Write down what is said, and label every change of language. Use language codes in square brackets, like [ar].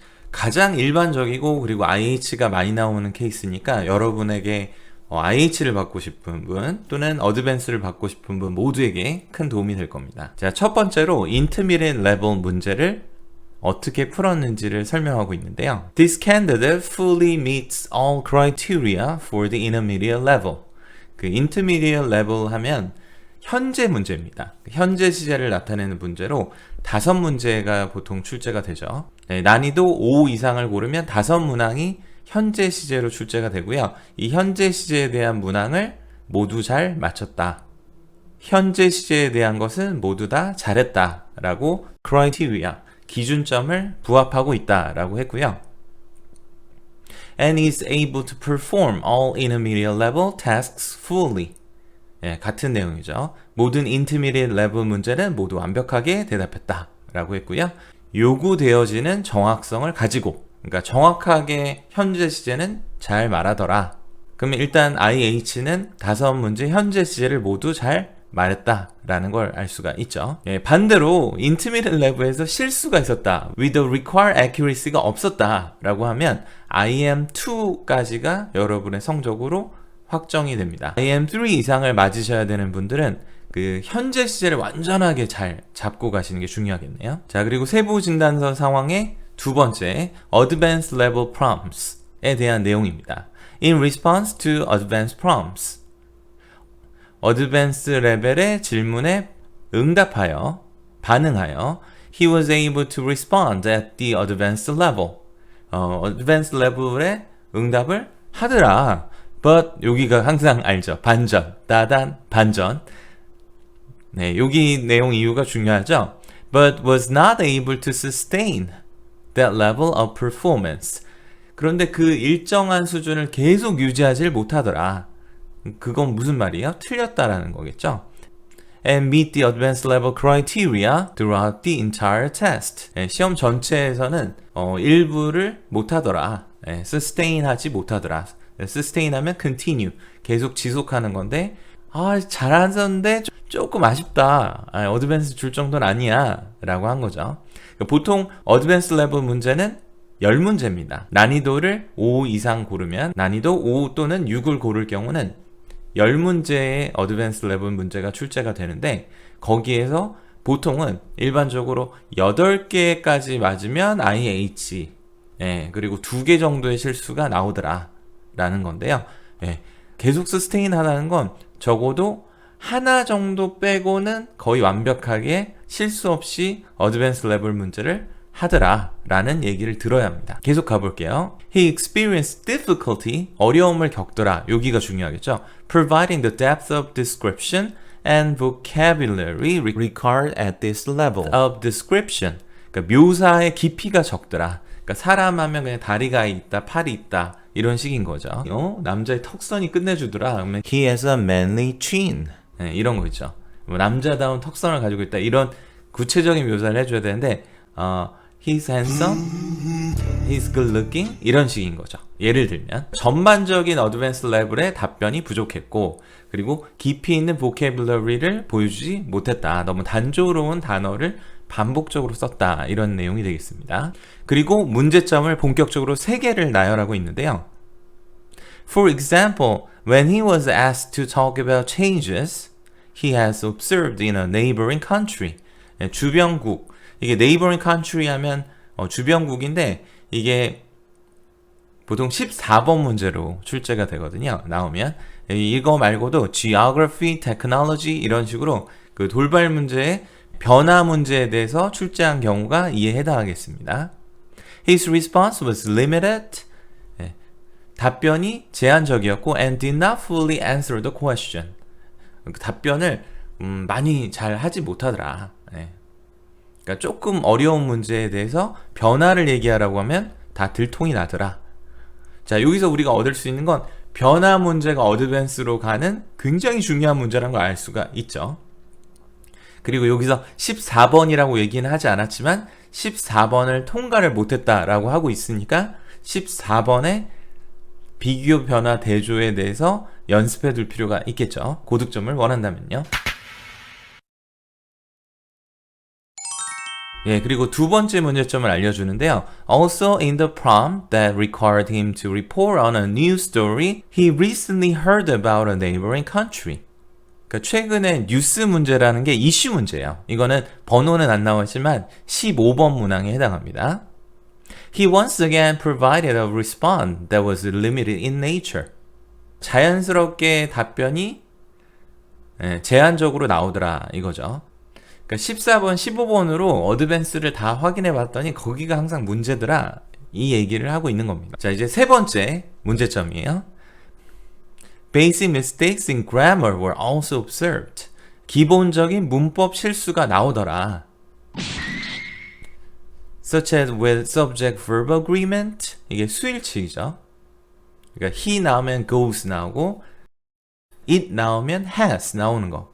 [ko] 가장 일반적이고 그리고 IH가 많이 나오는 케이스니까 여러분에게 IH를 받고 싶은 분 또는 어드밴스를 받고 싶은 분 모두에게 큰 도움이 될 겁니다. 자, 첫 번째로 Intermediate Level 문제를 어떻게 풀었는지를 설명하고 있는데요. [en] This candidate fully meets all criteria for the intermediate level. [ko] 그 intermediate level 하면 현재 문제입니다. 현재 시제를 나타내는 문제로 5문제가 보통 출제가 되죠. 네, 난이도 5 이상을 고르면 5문항이 현재 시제로 출제가 되고요. 이 현재 시제에 대한 문항을 모두 잘 맞췄다. 현재 시제에 대한 것은 모두 다 잘했다 라고 criteria 기준점을 부합하고 있다라고 했고요. [en] And is able to perform all intermediate level tasks fully. [ko] 예, 같은 내용이죠. 모든 intermediate level 문제는 모두 완벽하게 대답했다라고 했고요. 요구되어지는 정확성을 가지고, 그러니까 정확하게 현재 시제는 잘 말하더라. 그러면 일단 IH는 5문제 현재 시제를 모두 잘 말했다라는 걸 알 수가 있죠. 예, 반대로 Intermediate Level에서 실수가 있었다. [en] With the required accuracy [ko] 가 없었다 라고 하면 IM2까지가 여러분의 성적으로 확정이 됩니다. IM3 이상을 맞으셔야 되는 분들은 그 현재 시제를 완전하게 잘 잡고 가시는 게 중요하겠네요. 자, 그리고 세부 진단서 상황의 두 번째 Advanced Level Prompts에 대한 내용입니다. [en] In response to advanced prompts, [ko] 어드밴스 레벨의 질문에 응답하여, 반응하여 [en] he was able to respond at the advanced level. [ko] advanced level의 응답을 하더라. But 여기가 항상 알죠. 반전, 따단, 반전. 네, 여기 내용 이유가 중요하죠. [en] But was not able to sustain that level of performance. [ko] 그런데 그 일정한 수준을 계속 유지하지를 못하더라. 그건 무슨 말이에요? 틀렸다라는 거겠죠. [en] And meet the advanced level criteria throughout the entire test. [ko] 시험 전체에서는 일부를 못하더라. sustain 하지 못하더라. sustain 하면 continue, 계속 지속하는 건데 잘하셨는데 조금 아쉽다. 어드밴스 줄 정도는 아니야 라고 한 거죠. 보통 어드밴스 레벨 문제는 10문제입니다. 난이도를 5 이상 고르면 난이도 5 또는 6을 고를 경우는 10문제의 어드밴스 레벨 문제가 출제가 되는데 거기에서 보통은 일반적으로 8개까지 맞으면 IH, 그리고 2개 정도의 실수가 나오더라 라는 건데요. 계속 스테인 하는 건 적어도 하나 정도 빼고는 거의 완벽하게 실수 없이 어드밴스 레벨 문제를 하더라 라는 얘기를 들어야 합니다. 계속 가볼게요. [en] He experienced difficulty, [ko] 어려움을 겪더라. 여기가 중요하겠죠. [en] Providing the depth of description and vocabulary required at this level of description. [ko] 그러니까 묘사의 깊이가 적더라. 그러니까 사람 하면 그냥 다리가 있다, 팔이 있다 이런 식인 거죠. 남자의 턱선이 끝내주더라. 그러면 [en] he has a manly chin. [ko] 네, 이런 거 있죠. 뭐 남자다운 턱선을 가지고 있다. 이런 구체적인 묘사를 해줘야 되는데 [en] he's handsome, he's good looking [ko] 이런 식인 거죠. 예를 들면 전반적인 어드밴스 레벨의 답변이 부족했고 그리고 깊이 있는 vocabulary를 보여주지 못했다. 너무 단조로운 단어를 반복적으로 썼다. 이런 내용이 되겠습니다. 그리고 문제점을 본격적으로 3개를 나열하고 있는데요. [en] For example, when he was asked to talk about changes he has observed in a neighboring country. [ko] 주변국. 이게 neighboring country 하면 주변국인데 이게 보통 14번 문제로 출제가 되거든요. 나오면 이거 말고도 geography, technology 이런 식으로 그 돌발 문제의 변화 문제에 대해서 출제한 경우가 이에 해당하겠습니다. [en] His response was limited. [ko] 답변이 제한적이었고 [en] and did not fully answer the question. [ko] 답변을 많이 잘 하지 못하더라. 그러니까 조금 어려운 문제에 대해서 변화를 얘기하라고 하면 다 들통이 나더라. 자, 여기서 우리가 얻을 수 있는 건 변화 문제가 어드밴스로 가는 굉장히 중요한 문제라는 걸 알 수가 있죠. 그리고 여기서 14번이라고 얘기는 하지 않았지만 14번을 통과를 못했다라고 하고 있으니까 14번의 비교 변화 대조에 대해서 연습해 둘 필요가 있겠죠. 고득점을 원한다면요. 예, 그리고 두 번째 문제점을 알려주는데요. Also in the prompt that required him to report on a news story, he recently heard about a neighboring country. 그러니까 최근에 뉴스 문제라는 게 이슈 문제예요. 이거는 번호는 안 나왔지만 15번 문항에 해당합니다. [en] He once again provided a response that was limited in nature. [ko] 자연스럽게 답변이 제한적으로 나오더라 이거죠. 그러니까 14번, 15번으로 어드밴스를 다 확인해 봤더니 거기가 항상 문제더라 이 얘기를 하고 있는 겁니다. 자, 이제 세 번째 문제점이에요. [en] Basic mistakes in grammar were also observed. [ko] 기본적인 문법 실수가 나오더라. [en] Such as with subject-verb agreement. [ko] 이게 수일치이죠. 그러니까 he 나오면 goes 나오고 it 나오면 has 나오는 거.